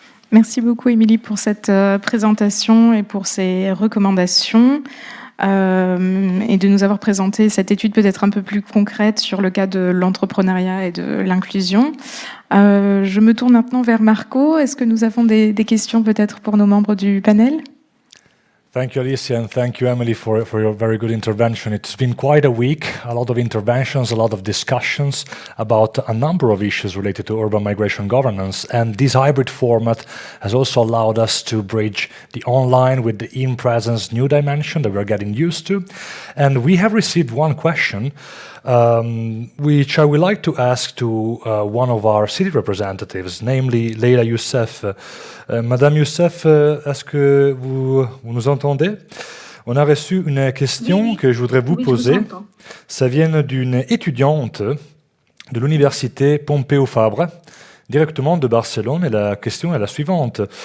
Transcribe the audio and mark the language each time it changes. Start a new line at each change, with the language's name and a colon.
French: Merci beaucoup, Émilie, pour cette présentation et pour ces recommandations, et de nous avoir présenté cette étude peut-être un peu plus concrète sur le cas de l'entrepreneuriat et de l'inclusion. Je me tourne maintenant vers Marco. Est-ce que nous avons des questions peut-être pour nos membres du panel ?
English: Thank you, Alicia, and thank you, Emily, for your very good intervention. It's been quite a week, a lot of interventions, a lot of discussions about a number of issues related to urban migration governance. And this hybrid format has also allowed us to bridge the online with the in-presence new dimension that we're getting used to. And we have received one question which I would like to ask to one of our city representatives, namely Leila Youssef.
French: Madame Youssef, est-ce que vous nous entendez? On a reçu une question que je voudrais vous poser. Ça vient d'une étudiante de l'université Pompeu Fabra, directement de Barcelone, et la question est la suivante.